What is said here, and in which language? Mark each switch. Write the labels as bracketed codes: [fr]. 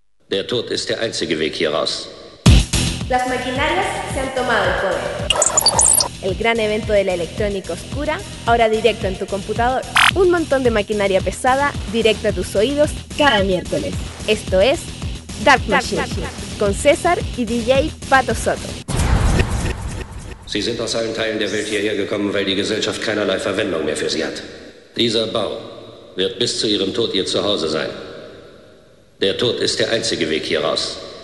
[de] Der Tod ist der einzige Weg hier raus. [es] Las maquinarias se han tomado el poder. El gran evento de la electrónica oscura, ahora directo en tu computador. Un montón de maquinaria pesada, directo a tus oídos, cada miércoles. Esto es Dark Machine, con César y DJ Pato Soto. [de] Sie sind aus allen Teilen der Welt hierher gekommen, weil die Gesellschaft keinerlei Verwendung mehr für sie hat. Dieser Bau wird bis zu ihrem Tod ihr Zuhause sein. Der Tod ist der einzige Weg hier raus.